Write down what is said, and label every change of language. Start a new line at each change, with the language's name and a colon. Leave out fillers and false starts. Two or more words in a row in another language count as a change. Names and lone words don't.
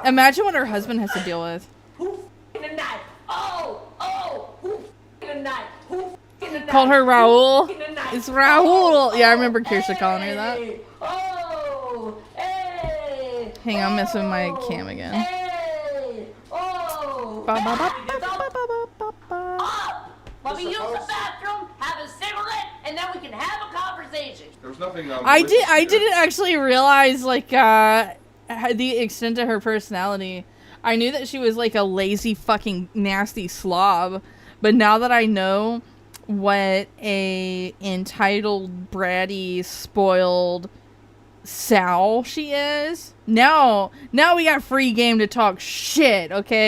English: Imagine what her husband has to deal with. Who f***ing a knife? Oh! Who f***ing a knife? Called her Raul. It's Raul. Yeah, I remember Kirsha calling her that. Oh, hey. Hang on, I'm messing with my cam again. Hey. Oh. Ba, ba, ba, Hey, ba, ba, ba, ba, ba. Up. Let me use the bathroom, have a cigarette, and then we can have a conversation. There was nothing. I didn't actually realize like the extent of her personality. I knew that she was like a lazy fucking nasty slob, but now that I know what a entitled, bratty, spoiled sow she is, now we got free game to talk shit, okay?